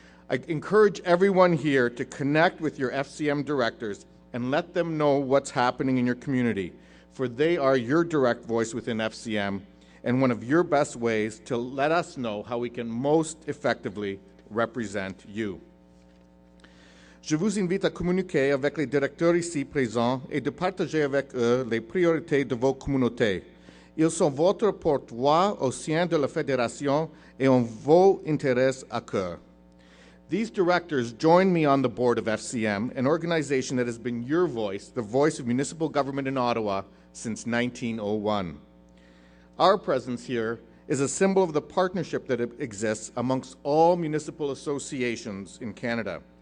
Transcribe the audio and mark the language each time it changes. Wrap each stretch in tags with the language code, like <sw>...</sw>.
<en>I encourage everyone here to connect with your FCM directors and let them know what's happening in your community, for they are your direct voice within FCM, and one of your best ways to let us know how we can most effectively represent you.</en> <fr>Je vous invite à communiquer avec les directeurs ici présents et de partager avec eux les priorités de vos communautés. Ils sont votre porte-voix au sein de la Fédération et ont vos intérêts à cœur.</fr> <en>These directors join me on the board of FCM, an organization that has been your voice, the voice of municipal government in Ottawa, since 1901. Our presence here is a symbol of the partnership that exists amongst all municipal associations in Canada.</en>